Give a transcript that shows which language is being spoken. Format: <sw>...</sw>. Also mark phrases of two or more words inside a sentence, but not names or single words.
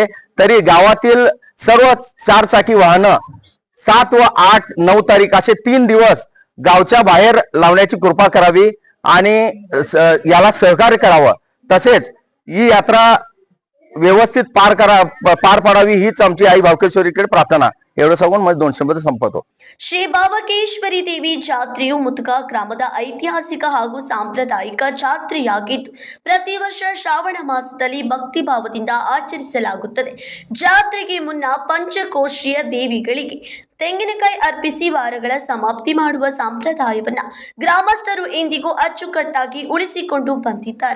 <mr>तरी गावातील सर्व 4 चाकी वाहनं 7 व 8, 9 तारीख असे 3 दिवस गावच्या बाहेर लावण्याची कृपा करावी आणि याला सहकार्य करावं. तसेच ही यात्रा व्यवस्थित पार पाडावी हीच आमची आई भावकेश्वरीकडे प्रार्थना. एवढं सांगून माझे 2 शब्द संपवतो.</mr> <kn>ಶ್ರೀ ಬಾವಕೇಶ್ವರಿ ದೇವಿ ಜಾತ್ರೆಯು ಮುತ್ಗಾ ಗ್ರಾಮದ ಐತಿಹಾಸಿಕ ಹಾಗೂ ಸಾಂಪ್ರದಾಯಿಕ ಜಾತ್ರೆಯಾಗಿದ್ದು, ಪ್ರತಿ ವರ್ಷ ಶ್ರಾವಣ ಮಾಸದಲ್ಲಿ ಭಕ್ತಿ ಭಾವದಿಂದ ಆಚರಿಸಲಾಗುತ್ತದೆ. ಜಾತ್ರೆಗೆ ಮುನ್ನ ಪಂಚಕೋಶಿಯ ದೇವಿಗಳಿಗೆ ತೆಂಗಿನಕಾಯಿ ಅರ್ಪಿಸಿ ವಾರಗಳ ಸಮಾಪ್ತಿ ಮಾಡುವ ಸಂಪ್ರದಾಯವನ್ನ ಗ್ರಾಮಸ್ಥರು ಎಂದಿಗೂ ಅಚ್ಚುಕಟ್ಟಾಗಿ ಉಳಿಸಿಕೊಂಡು ಬಂದಿದ್ದಾರೆ.</kn>